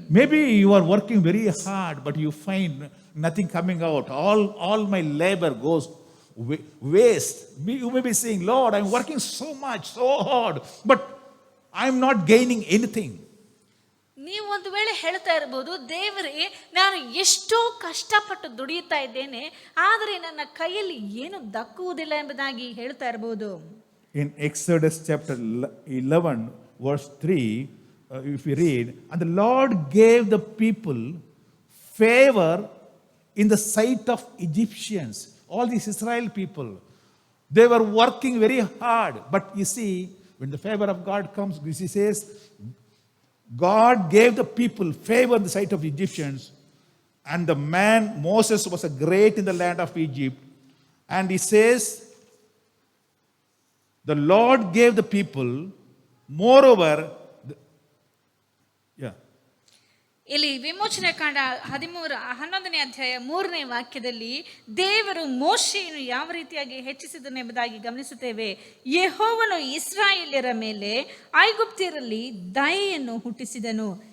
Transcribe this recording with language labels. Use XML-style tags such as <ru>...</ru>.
<en>Maybe you are working very hard but you find nothing coming out. All my labor goes waste. You may be saying, Lord, I'm working so much, so hard, but I'm not gaining anything.</en> <kn>ನೀವು ಒಂದು ವೇಳೆ ಹೇಳ್ತಾ ಇರಬಹುದು, ದೇವರೇ ನಾನು ಎಷ್ಟೋ ಕಷ್ಟಪಟ್ಟು ದುಡಿಯುತ್ತಾ ಇದ್ದೇನೆ, ಆದರೆ ನನ್ನ ಕೈಯಲ್ಲಿ ಏನು ದಕ್ಕುವುದಿಲ್ಲ ಎಂಬುದಾಗಿ ಹೇಳ್ತಾ ಇರಬಹುದು.</kn> <en>In Exodus chapter 11 verse 3, if we read, and the Lord gave the people favor in the sight of Egyptians. All these Israel people, they were working very hard, but you see, when the favor of God comes, he says, God gave the people favor in the sight of Egyptians, and the man Moses was a great in the land of Egypt. And he says, the Lord gave the people, moreover,</en> <kn>ಇಲ್ಲಿ ವಿಮೋಚನೆ ಕಾಂಡ 11ನೇ ಅಧ್ಯಾಯ 3ನೇ ವಾಕ್ಯದಲ್ಲಿ ದೇವರು ಮೋಶೆಯನ್ನು ಯಾವ ರೀತಿಯಾಗಿ ಹೆಚ್ಚಿಸಿದನು ಎಂಬುದಾಗಿ ಗಮನಿಸುತ್ತೇವೆ. ಯೆಹೋವನು ಇಸ್ರಾಯೇಲ್ಯರ ಮೇಲೆ ಐಗುಪ್ತ್ಯರಲ್ಲಿ ದಯೆಯನ್ನು ಹುಟ್ಟಿಸಿದನು.</kn>